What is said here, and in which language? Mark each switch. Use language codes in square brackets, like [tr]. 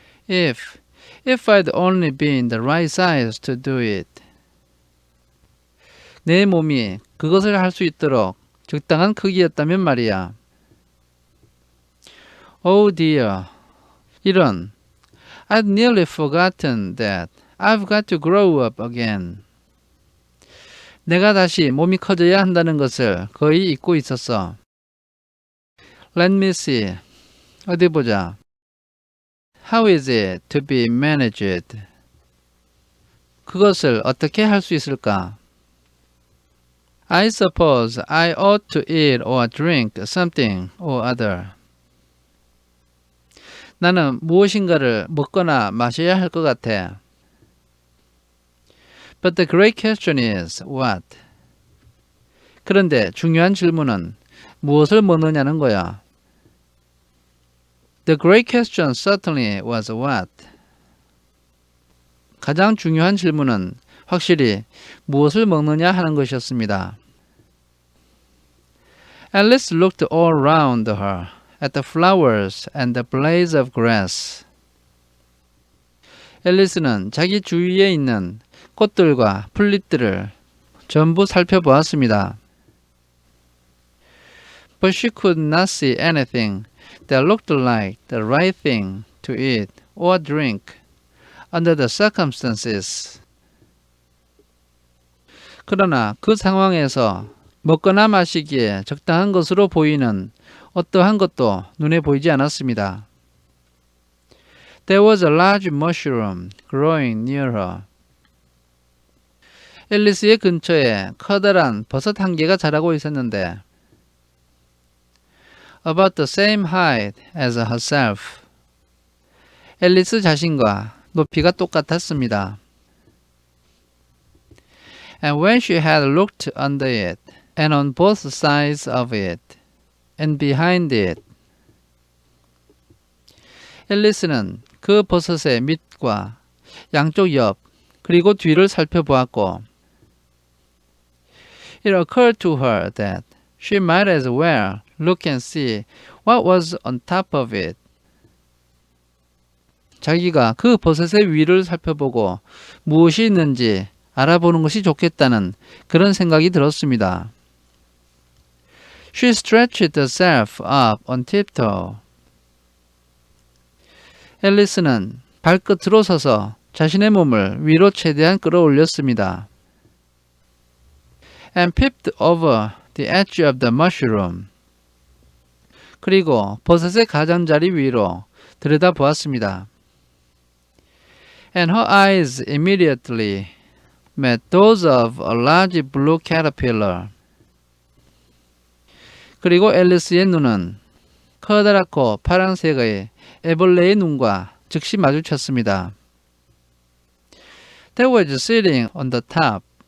[en] If I'd only been the right size to do it. [ko] 내 몸이 그것을 할 수 있도록 적당한 크기였다면 말이야. [en] Oh dear. [ko] 이런. [en] I'd nearly forgotten that I've got to grow up again. [ko] 내가 다시 몸이 커져야 한다는 것을 거의 잊고 있었어. [en] Let me see. [ko] 어디 보자. [en] How is it to be managed? [ko] 그것을 어떻게 할 수 있을까? [en] I suppose I ought to eat or drink something or other. [ko] 나는 무엇인가를 먹거나 마셔야 할 것 같아. [en] But the great question is what? [ko] 그런데 중요한 질문은 무엇을 먹느냐는 거야. [en] The great question certainly was what? [ko] 가장 중요한 질문은 확실히 무엇을 먹느냐 하는 것이었습니다. [en] Alice looked all round her at the flowers and the blades of grass. [ko] 앨리스는 자기 주위에 있는 꽃들과 풀잎들을 전부 살펴보았습니다. [en] But she could not see anything that looked like the right thing to eat or drink under the circumstances. [ko] 그러나 그 상황에서 먹거나 마시기에 적당한 것으로 보이는 어떠한 것도 눈에 보이지 않았습니다. [en] There was a large mushroom growing near her. [ko] 앨리스의 근처에 커다란 버섯 한 개가 자라고 있었는데 [en] about the same height as herself. [ko] 앨리스 자신과 높이가 똑같았습니다. [en] And when she had looked under it, and on both sides of it, and behind it, [ko] 앨리스는 그 버섯의 밑과 양쪽 옆 그리고 뒤를 살펴보았고 [en] It occurred to her that she might as well look and see what was on top of it. [ko] 자기가 그 버섯의 위를 살펴보고 무엇이 있는지 알아보는 것이 좋겠다는 그런 생각이 들었습니다. [en] She stretched herself up on tiptoe. [ko] 앨리스는 발끝으로 서서 자신의 몸을 위로 최대한 끌어올렸습니다. [en] And peeped over the edge of the mushroom. [ko] 그리고 버섯의 가장자리 위로 들여다보았습니다. [en] And her eyes immediately met those of a large blue caterpillar. [ko] 그리고 앨리스의 눈은 커다랗고 파란색의 애벌레의 눈과 즉시 마주쳤습니다. [en] That was sitting on the top.